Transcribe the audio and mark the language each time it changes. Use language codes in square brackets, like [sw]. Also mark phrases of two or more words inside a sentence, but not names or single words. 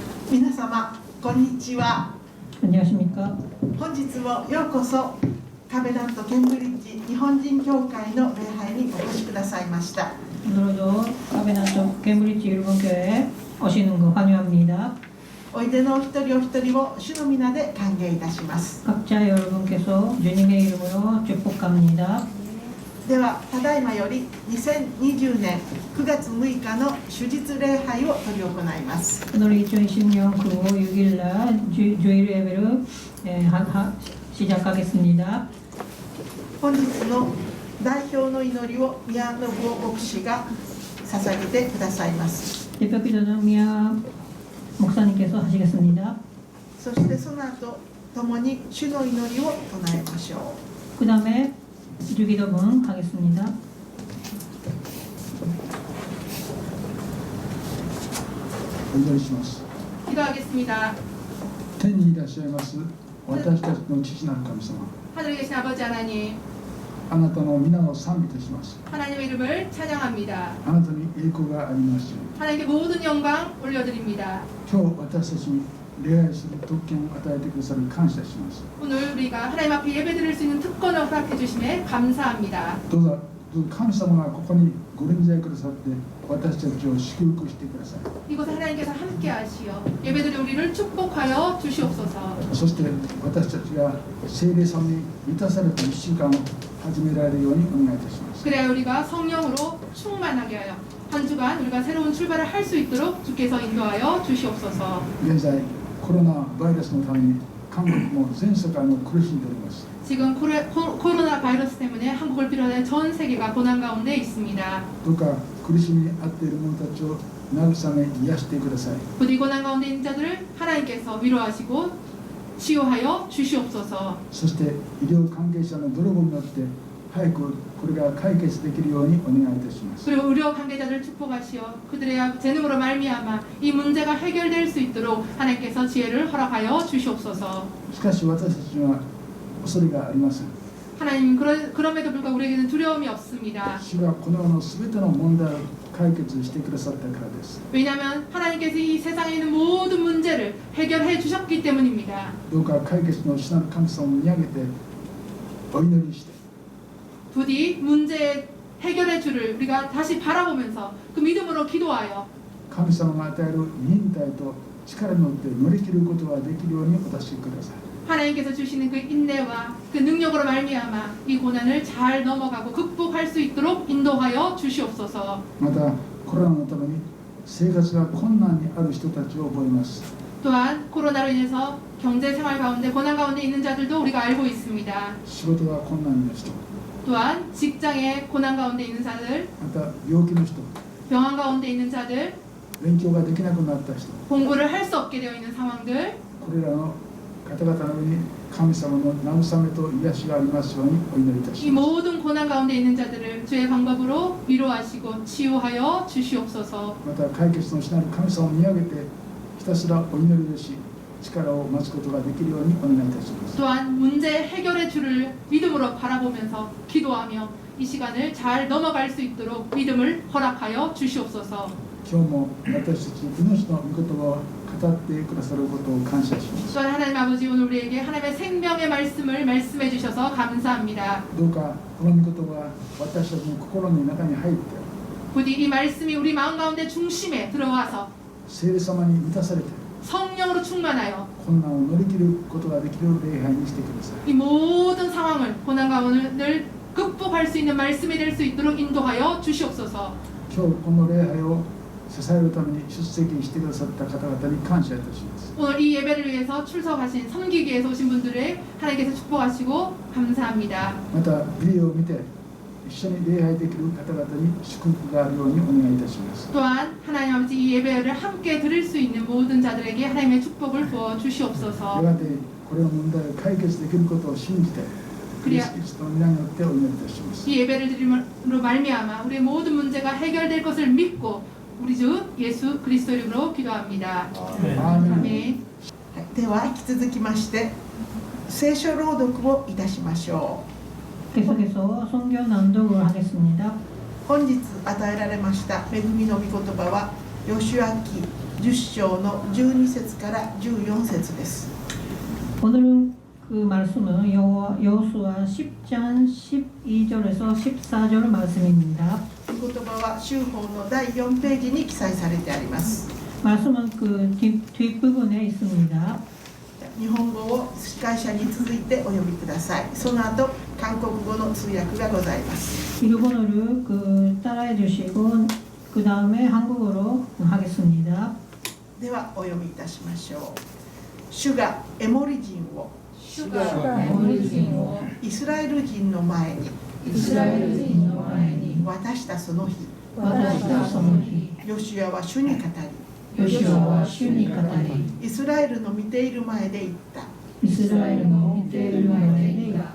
[ja] 皆様こんにちは。 [ko] 안녕하십니까? [ja] 本日もようこそカベナントケンブリッジ日本人協会の礼拝にお越しくださいました。 [ko] 오늘도 카베나토 캠브리지 일본교회에 오시는 거 환영합니다. [ja] おいでのお一人お一人を主の皆で歓迎いたします。 [ko] 각자 여러분께서 주님의 이름으로 축복합니다. [ja] ではただいまより2020年9月6日の主日礼拝を執り行います。 [ko] 오늘 2020년 9월 6일 날 주일 예배를 시작하겠습니다. [ja] 本日の代表の祈りを宮信夫牧師が捧げてくださいます。 [ko] 대표 기도는 미아 목사님께서 하시겠습니다. [ja] そしてその後共に主の祈りを唱えましょう。 [ko] 그 다음에 주기도문 하겠습니다. [ja] お祈りします。 [ko] 기도하겠습니다. [ja] 天にいらっしゃいます私たちの父なる神様、 [ko] 하늘에 계신 아버지 하나님, [ja] あなたの皆を賛美いたします。 [ko] 하나님의 이름을 찬양합니다. [ja] あなたに栄光がありますように。 [ko] 하나님께 모든 영광 올려드립니다. [ja] 今日私たちに礼拝する特権を与えてくださる感謝します。 [ko] 오늘 우리가 하나님 앞에 예배드릴 수 있는 특권을 허락해 주심에 감사합니다. [ja] どうぞ神様がここにご臨在くださって私たちを祝福してください。 [ko] 이곳에 하나님께서 함께 하시어 예배드릴 우리를 축복하여 주시옵소서. [ja] そして私たちが聖霊様に満たされた1週間を始められるようにお願いいたします。 [ko] 그래야 우리가 성령으로 충만하게 하여 한 주간 우리가 새로운 출발을 할 수 있도록 주께서 인도하여 주시옵소서. [ja] 現在コロナバイラスのために韓国も全世界も苦しんでおります。 [ko] 지금 코로나 바이러스 때문에 한국을 비롯해 전 세계가 고난 가운데 있습니다. [ja] どうか苦しみに遭っている者たちを慰め癒してください。 [ko] 부디 고난 가운데 있는 자들을 하나님께서 위로하시고 치유하여 주시옵소서. [ja] そして医療関係者の努力によって早くこれが解決できるようにお願いいたします。 [ko] 그리고 의료 관계자들을 축복하시어 그들의 재능으로 말미암아 이 문제가 해결될 수 있도록 하나님께서 지혜를 허락하여 주시옵소서. [ja] しかし私たちには恐れがありません。 [ko] 하나님 그럼에도 불구하고 우리에게는 두려움이 없습니다. [ja] 主がこの世のすべての問題を解決してくださったからです。 [ko] 왜냐하면 하나님께서 이 세상에 있는 모든 문제를 해결해 주셨기 때문입니다. [ja] どうか解決の主なる神様を見上げてお祈りして [ko] 부디 문제 해결의 주를 우리가 다시 바라보면서 그 믿음으로 기도하여 [ja] 神様が与える忍耐と力によって乗り切ることができるようにお助けください。 [ko] 하나님께서 주시는 그 인내와 그 능력으로 말미암아 이 고난을 잘 넘어가고 극복할 수 있도록 인도하여 주시옵소서. [ja] またコロナのために生活が困難にある人たちを覚えます。 [ko] 또한 코로나로 인해서 경제 생활 가운데 고난 가운데 있는 자들도 우리가 알고 있습니다. [ja] 仕事が困難な人、 [ko] 또한 직장에 고난 가운데 있는 자들, [ja] また病気の人、 [ko] 병원 가운데 있는 자들, [ja] 勉強ができなくなった人、 [ko] 공부를 할 수 없게 되어 있는 상황들, [ja] これらの方々の上に神様の慰めと癒しがありますようにお祈りいた [ko] 이 [ja] します。 [ko] 모든 고난 가운데 있는 자들을 주의 방법으로 위로하시고 치유하여 주시옵소서. [ja] また解決のしなる神様を見上げてひたすらお祈りをし力を待つことができるようにお願いいたします。 [ko] 또한 문제 해결의 주를 믿음으로 바라보면서 기도하며 이 시간을 잘 넘어갈 수 있도록 믿음을 허락하여 주시옵소서. [ja] 今日も私たちに命の御言葉を語ってくださることを感謝します。 [ko] 또한 하나님 아버지 오늘 우리에게 하나님의 생명의 말씀을 말씀해 주셔서 감사합니다. [ja] どうかこの御言葉が私たちの心の中に入って [ko] 부디 이 말씀이 우리 마음 가운데 중심에 들어와서 [ja] 聖霊様に満たされて [ko] 성령으로 충만하여 [ja] 困難を乗り切ることができる礼拝にしてください。 [ko] 이 모든 상황을 고난 가운데를 극복할 수 있는 말씀이 될 수 있도록 인도하여 주시옵소서. [ja] 今日この礼拝を支えるために出席してくださった方々に感謝いたします。 [ko] 오늘 이 예배를 위해서 출석하신 섬기기 위해서 오신 분들을 하나님께서 축복하시고 감사합니다. [ja] またビデオを見て一緒に礼拝できる方々に祝福があるようにお願いいたします。 [ko] 또한 하나님 아버지 이 예배를 함께 드릴 수 있는 모든 자들에게 하나님의 축복을 부어 [ja] や [ko] 주시옵소서. [ja] がてこれの問題を解決できることを信じてクリス・キリストの皆によってお祈りいたします。 [ko] 이 예배를 드림으로 말미암아 우리의 모든 문제가 해결될 것을 믿고 우리 주 예수 그리스도 이름으로 기도합니다. [ja] アーメン。 [ko] 아멘. [ja] では引き続きまして聖書朗読をいたしましょう。 [ko] 계속해서 성경 낭독을 하겠습니다. [ja] 本日与えられました恵みの御言葉は吉明10章の12節から14節です。 [ko] 오늘은 그 말씀은 여호수아 10장 12절에서 14절 말씀입니다. [ja] 御言葉は修法の第4ページに記載されてあります。 [ko] 말씀은 그 뒷부분에 있습니다. [ja] 日本語を司会者に続いてお読みください。その後韓国語の通訳がございます。 [ko] 일본어를 따라해 주시고 그 다음에 한국어로 하겠습니다. [ja] ではお読みいたしましょう。主がエモリ人を [ko] 주가 에모리 人を [ja] イスラエル人の前に 이스라엘人の前に渡したその日、渡したその日、ヨシュアは主に語り、ヨシュアは主に語り、イスラエルの見ている前で言った。イスラエルの見ている前で言った。